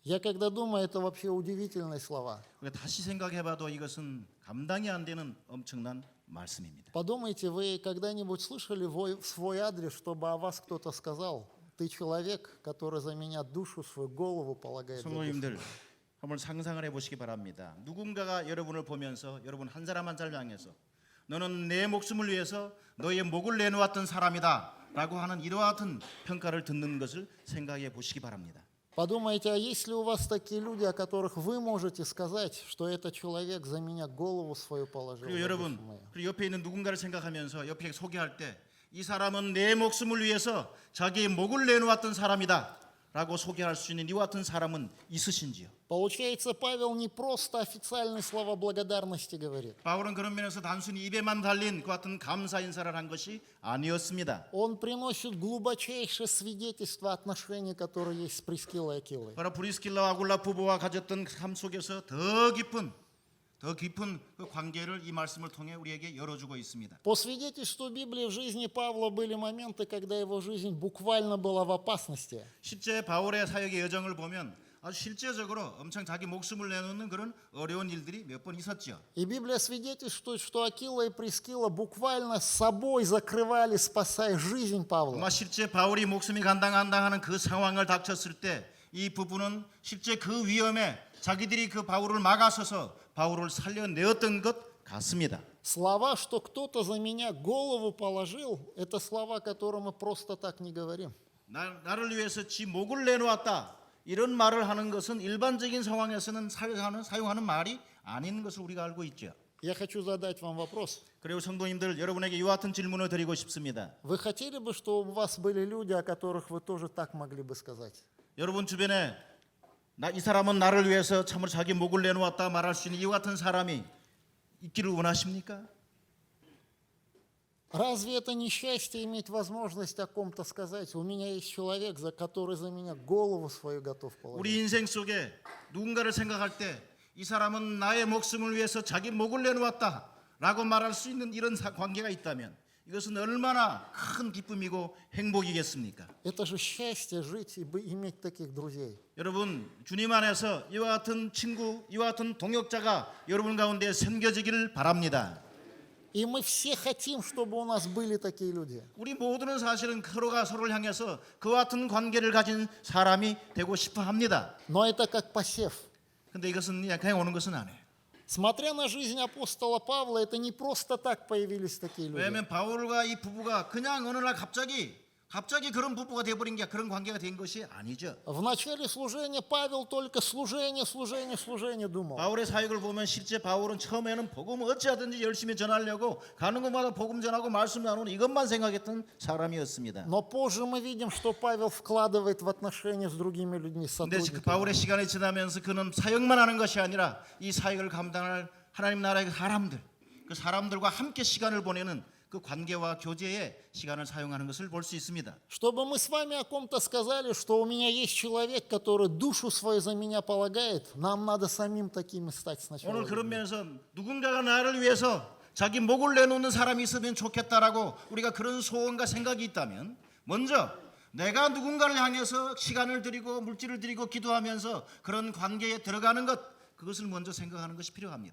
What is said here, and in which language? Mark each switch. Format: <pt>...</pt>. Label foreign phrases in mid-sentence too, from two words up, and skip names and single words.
<ru>Я когда думаю, это вообще удивительные слова.</ru> <ko>우리가 다시 생각해봐도 이것은 감당이 안 되는 엄청난 말씀입니다.</ko> <ru>Подумайте, вы когда-нибудь слышали в свой адрес, чтобы о вас кто-то сказал: ты человек, который за меня душу свою, голову полагает. за душу».</ru> <ko>성도님들 한번 상상을 해보시기 바랍니다. 누군가가 여러분을 보면서 여러분 한 사람 한 사람 향해서 너는 내 목숨을 위해서 너의 목을 내놓았던 사람이다 라고 하는 이와 같은 평가를 듣는 것을 생각해 보시기 바랍니다.</ko> <ru>Подумайте, а есть ли у вас такие люди, о которых вы можете сказать, что этот человек за меня голову свою положил?</ru> <ko>그리고</ko> <ru>за</ru> <ko>여러분,</ko> <ru>душу мою?</ru> <ko>그리고 옆에 있는 누군가를 생각하면서 옆에 소개할 때 이 사람은 내 목숨을 위해서 자기의 목을 내놓았던 사람이다 라고 소개할 수 있는 이와 같은 사람은 있으신지요?</ko> <ru>Получается, Павел не просто официальные слова благодарности говорит.</ru> <ko>바울은 그런 면에서 단순히 입에만 달린 그 같은 감사 인사를 한 것이 아니었습니다.</ko> <ru>Он приносит глубочайшее свидетельство отношений, которые есть с Прискиллой и Акилой.</ru> <ko>바로 브리스킬라와 아굴라 부부와 가졌던 삶 속에서 더 깊은 그 관계를 이 말씀을 통해 우리에게 열어주고 있습니다.</ko> <ru>По свидетельству Библии, в жизни Павла были моменты, когда его жизнь буквально была в опасности.</ru> <ko>실제 바울의 사역의 여정을 보면 아주 실제적으로 엄청 자기 목숨을 내놓는 그런 어려운 일들이 몇 번 있었죠.</ko> <ru>И Библия свидетельствует, что Акила и Прискилла буквально собой закрывали, спасая жизнь Павла.</ru> <ko>아마 실제 바울이 목숨이 간당간당 하는 그 상황을 닥쳤을 때 이 부부는 실제 그 위험에 자기들이 그 바울을 막아서서 바울을 살려내었던 것 같습니다.</ko> <ru>Слова, что кто-то за меня голову положил, это слова, которые мы просто так не говорим.</ru> <ko>나를 위해서 지 목을 내놓았다. 이런 말을 하는 것은 일반적인 상황에서는 사용하는 말이 아닌 것을 우리가 알고 있죠.</ko> <ru>Я хочу задать вам вопрос.</ru> <ko>그리고 성도님들 여러분에게 이와 같은 질문을 드리고 싶습니다.</ko> <ru>Вы хотели бы, чтобы у вас были люди, о которых вы тоже так могли бы сказать?</ru> <ko>여러분 주변에 이 사람은 나를 위해서 참으로 자기 목을 내놓았다 말할 수 있는 이와 같은 사람이 있기를 원하십니까?</ko> <ru>Разве это не счастье иметь возможность о ком-то сказать? У меня есть человек, который за меня голову свою готов положить.</ru> <ko>우리 인생 속에 누군가를 생각할 때 이 사람은 나의 목숨을 위해서 자기 목을 내놓았다 라고 말할 수 있는 이런 관계가 있다면 이것은 얼마나 큰 기쁨이고 행복이겠습니까?</ko> <ru>Это же счастье жить и иметь таких друзей.</ru> <ko>여러분 주님 안에서 이와 같은 친구, 이와 같은 동역자가 여러분 가운데 생겨지기를 바랍니다.</ko> <ru>И мы все хотим, чтобы у нас были такие люди.</ru> <ko>우리 모두는 사실은 서로가 서로를 향해서 그와 같은 관계를 가진 사람이 되고 싶어 합니다.</ko> <ru>Но это как посев.</ru> <ko>근데 이것은 그냥 오는 것은 아니에요.</ko> <ru>Смотря на жизнь апостола Павла, это не просто так появились такие люди.</ru> <ko>왜냐하면 바울과 이 부부가 그냥 어느 날 갑자기 그런 부부가 돼버린 게 그런 관계가 된 것이 아니죠.</ko> <ru>В начале служения Павел только служение думал.</ru> <ko>바울의 사역을 보면 실제 바울은 처음에는 복음을 어찌하든지 열심히 전하려고 가는 곳마다 복음 전하고 말씀 나누는 이것만 생각했던 사람이었습니다.</ko> <ru>Но позже мы видим, что Павел вкладывает в отношения с другими людьми, с</ru> <ko>근데 그</ko> <ru>сотрудниками.</ru> <ko>바울의 시간이 지나면서 그는 사역만 하는 것이 아니라 이 사역을 감당할 하나님 나라의 사람들, 그 사람들과 함께 시간을 보내는 그 관계와 교제에 시간을 사용하는 것을 볼 수 있습니다.</ko> <ru>Чтобы мы с вами о ком-то сказали, что у меня есть человек, который душу свою за меня полагает, нам надо самим такими стать сначала.</ru> <ko>오늘 그런 면에서 누군가가 나를 위해서 자기 목을 내놓는 사람이 있으면 좋겠다라고 우리가 그런 소원과 생각이 있다면 먼저 내가 누군가를 향해서 시간을 들이고 물질을 들이고 기도하면서 그런 관계에 들어가는 그것을 먼저 생각하는 것이 필요합니다.</ko>